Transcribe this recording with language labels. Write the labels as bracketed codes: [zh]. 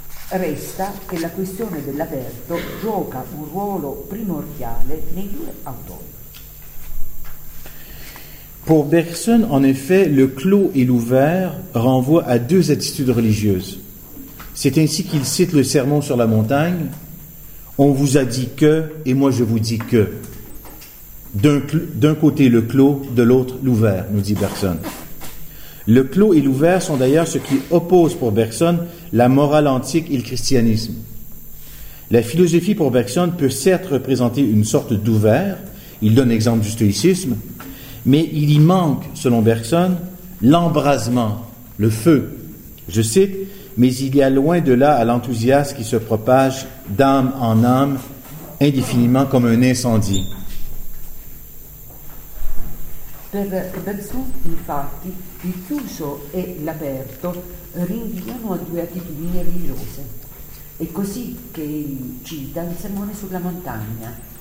[it] Resta che la questione dell'aperto gioca un ruolo primordiale nei due autori. [fr] Pour Bergson, en effet, le clos et l'ouvert renvoient à deux attitudes religieuses. C'est ainsi qu'il cite le sermon sur la montagne. On vous a dit que, et moi je vous dis que. D'un côté le clos, de l'autre l'ouvert, nous dit Bergson. Le clos et l'ouvert sont d'ailleurs ce qui oppose pour Bergson la morale antique et le christianisme. La philosophie pour Bergson peut certes représenter une sorte d'ouvert, il donne exemple du stoïcisme, mais il y manque, selon Bergson, l'embrasement, le feu. Je cite, mais il y a loin de là à l'enthousiasme qui se propage d'âme en âme, indéfiniment comme un incendie. [it] Per Bersù, infatti, il chiuso e l'aperto rinviano a due attitudini religiose. È così che egli cita il sermone sulla montagna.